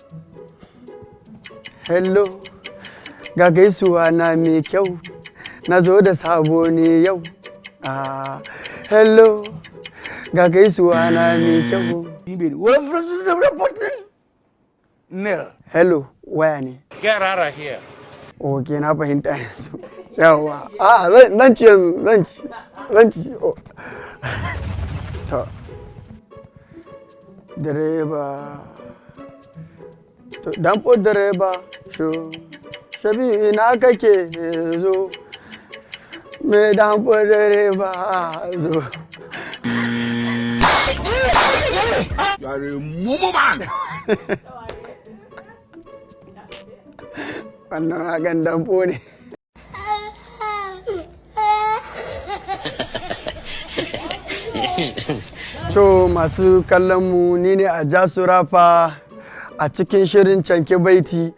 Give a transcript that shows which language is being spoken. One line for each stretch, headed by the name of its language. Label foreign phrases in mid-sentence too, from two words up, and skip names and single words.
Hausa: Hello. Ga gaisuwa na mai kyau. Na zo da sabo ne yau. Hello. Ga gaisuwa na mai kyau. Hello. Waya ne.
English: Get out of here.
Hausa: Ok, na fahimta yanzu. Yawa. Zan ci yanzu. Zan ci. To. Direba. Dampo direba. Shabi ina kake zo. Me dampo direba zo.
English: You are a mumu man.
Hausa: Wannan hakan dampo ne. To masu kallon mu ni ne Ajasu rapper a cikin shirin Canki Baiti.